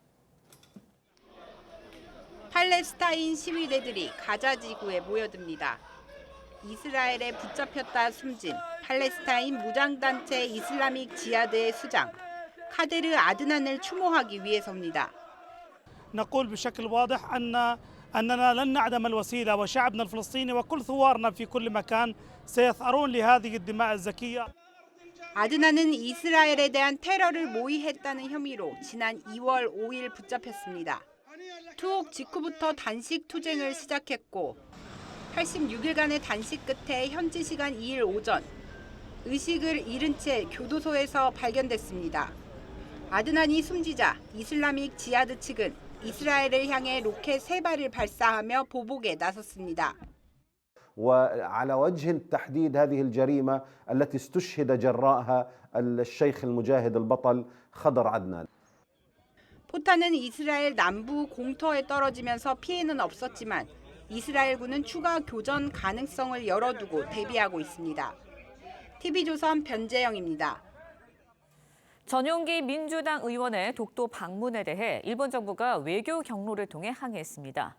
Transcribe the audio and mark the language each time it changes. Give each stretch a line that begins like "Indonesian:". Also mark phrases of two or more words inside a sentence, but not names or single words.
Korean: 팔레스타인 시위대들이 가자 지구에 모여듭니다. 이스라엘에 붙잡혔다 숨진 팔레스타인 무장단체 이슬라믹 지하드의 수장 카데르 아드난을 추모하기 위해서입니다.
Arabic: نقول بشكل واضح أننا لن نعدم الوسيلة وشعبنا الفلسطيني وكل ثوارنا في كل مكان سيثأرون لهذه الدماء الزكية.
Korean: 아드난은 이스라엘에 대한 테러를 모의했다는 혐의로 지난 2월 5일 붙잡혔습니다. 투옥 직후부터 단식 투쟁을 시작했고 86일간의 단식 끝에 현지 시간 2일 오전 의식을 잃은 채 교도소에서 발견됐습니다. 아드난이 숨지자 이슬라믹 지하드 측은 이스라엘을 향해 로켓 3발을 발사하며 보복에 나섰습니다.
Arabic: وعلى وجه التحديد هذه الجريمة التي استشهد جراءها الشيخ المجاهد البطل خضر عدنان.
Korean: 포탄은 이스라엘 남부 공터에 떨어지면서 피해는 없었지만 이스라엘군은 추가 교전 가능성을 열어두고 대비하고 있습니다. TV조선 변재영입니다. 전용기 민주당 의원의 독도 방문에 대해 일본 정부가 외교 경로를 통해 항의했습니다.